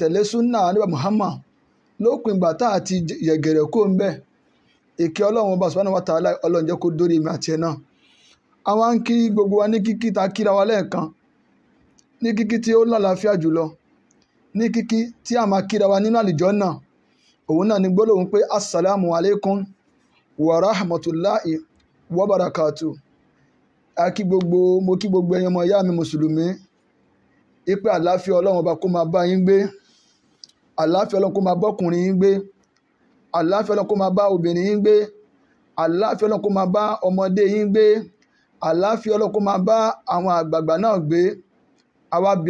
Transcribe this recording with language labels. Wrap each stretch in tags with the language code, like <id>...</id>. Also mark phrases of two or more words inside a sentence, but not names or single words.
<yo>tẹ̀lé súnà níbà Muhammad lópin ìgbà tá àti yẹ̀gẹ̀rẹ̀ kó ń bẹ̀ ìkẹ́ Ọlọ́run ọba</yo> <ar>سبحانه وتعالى</ar> <yo>Ọlọ́run jẹ́ kó dórí mi àti ẹ̀ náà àwọn ń kí gbogbo wa ní kíkí ta kíra wa lẹ́ẹ̀kan ní kíkí tí ó lálàáfíà jùlọ ní kíkí tí a máa kíra wa nínú àlìjọ́nnà òun náà ní gbólóhùn pé</yo> <ar>السلام عليكم ورحمة الله وبركاته</ar> <yo>mo kí gbogbo ẹ̀yin ọmọ ìyá mi mùsùlùmí ìpè àlàáfíà Ọlọ́run ọba kó máa bá yín gbé àlàáfíà Ọlọ́run kó máa bọ́kùnrin yín gbé àlàáfíà Ọlọ́run kó máa bá obìnrin yín gbé àlàáfíà Ọlọ́run kó máa bá ọmọdé yín gbé àlàáfíà Ọlọ́run kó máa bá àwọn àgbààgbà náà gbé àwa bí</yo>